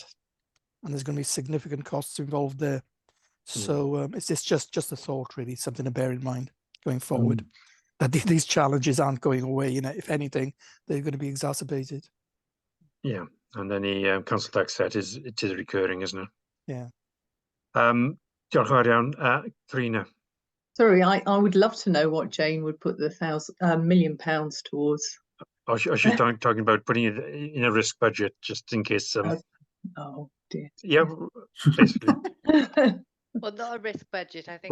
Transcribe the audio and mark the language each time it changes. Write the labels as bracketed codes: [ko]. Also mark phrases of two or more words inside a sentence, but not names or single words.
[en] And there's going to be significant costs involved there. So it's just a thought, really, something to bear in mind going forward. That these challenges aren't going away. You know, if anything, they're going to be exacerbated. Yeah, and any council tax set is recurring, isn't it? Yeah. [cy] Diolch yn fawr iawn. [en] Karina. Sorry, I would love to know what Jane would put the £1 million towards. Or she's talking about putting it in a risk budget just in case. Oh dear. Yeah, basically. Well, not a risk budget. I think